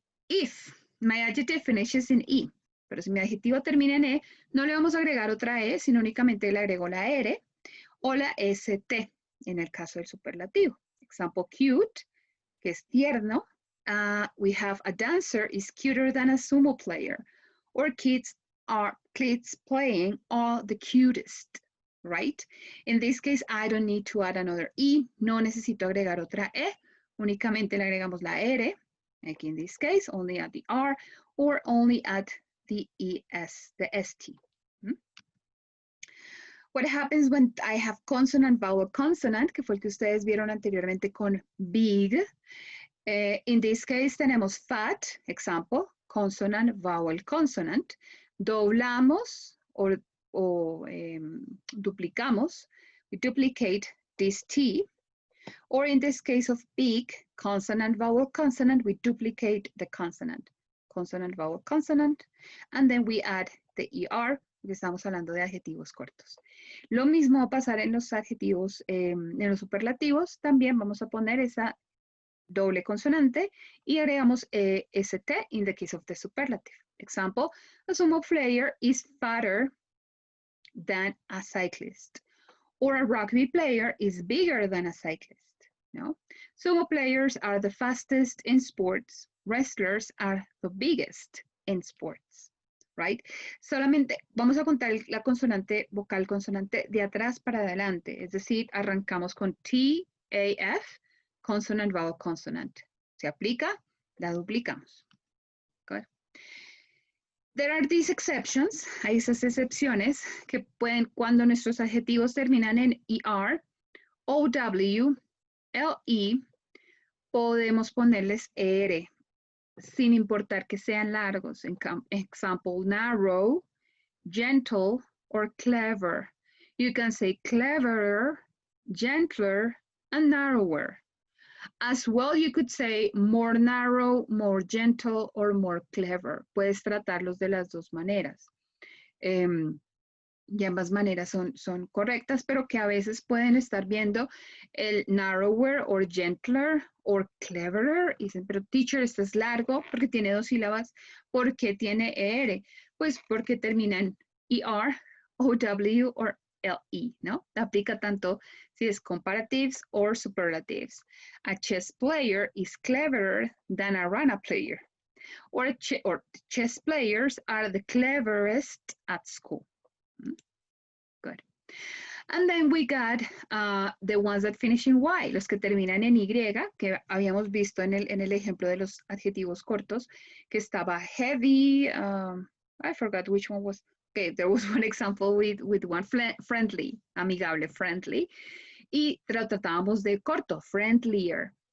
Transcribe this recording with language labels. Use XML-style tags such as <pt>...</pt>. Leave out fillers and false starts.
<en>If my adjective finishes in E,</en> <es>pero si mi adjetivo termina en E, no le vamos a agregar otra E, sino únicamente le agrego la R o la ST en el caso del superlativo. Example, cute, que es tierno.</es> <en>We have a dancer is cuter than a sumo player. Or kids playing are the cutest, right? In this case, I don't need to add another E.</en> <es>No necesito agregar otra E. Únicamente le agregamos la R.</es> <en>Like in this case, only add the R or only add the ES, the ST. What happens when I have consonant, vowel, consonant,</en> <es>que fue el que ustedes vieron anteriormente con big.</es> <en>In this case tenemos fat, example, consonant, vowel, consonant.</en> <es>Doblamos o o duplicamos,</es> <en>we duplicate this T, or in this case of big, consonant, vowel, consonant, we duplicate the consonant, consonant, vowel, consonant, and then we add the ER,</en> <es>porque estamos hablando de adjetivos cortos. Lo mismo va a pasar en los adjetivos, en los superlativos, también vamos a poner esa doble consonante y agregamos ST</es> <en>in the case of the superlative. Example, a sumo player is fatter than a cyclist, or a rugby player is bigger than a cyclist. No? Sumo players are the fastest in sports. Wrestlers are the biggest in sports.</en> <es>Right? Solamente vamos a contar la consonante, vocal consonante de atrás para adelante. Es decir, arrancamos con T, A, F, consonant, vowel, consonant. Se aplica, la duplicamos. Good.</es> <en>There are these exceptions,</en> <es>hay esas excepciones que pueden, cuando nuestros adjetivos terminan en ER, OW, LE, podemos ponerles ER, sin importar que sean largos.</es> <en>Example, narrow, gentle, or clever. You can say cleverer, gentler, and narrower. As well, you could say more narrow, more gentle, or more clever.</en> <es>Puedes tratarlos de las dos maneras. Y ambas maneras son correctas, pero que a veces pueden estar viendo el narrower,</es> <en>or gentler, or cleverer.</en> <es>Y dicen, pero teacher, este es largo porque tiene dos sílabas. ¿Por qué tiene ER? Pues porque terminan ER, OW, or LE, ¿no? Aplica tanto si es comparatives or superlatives.</es> <en>A chess player is cleverer than a rana player. Or chess players are the cleverest at school. Good. And then we got the ones that finish in Y,</en> <es>los que terminan en Y, que habíamos visto en el ejemplo de los adjetivos cortos,</es> <en>que estaba heavy, I forgot which one was. Okay, there was one example with one friendly, amigable, friendly,</en> <es>y tratábamos de corto,</es> <en>friendlier.</en>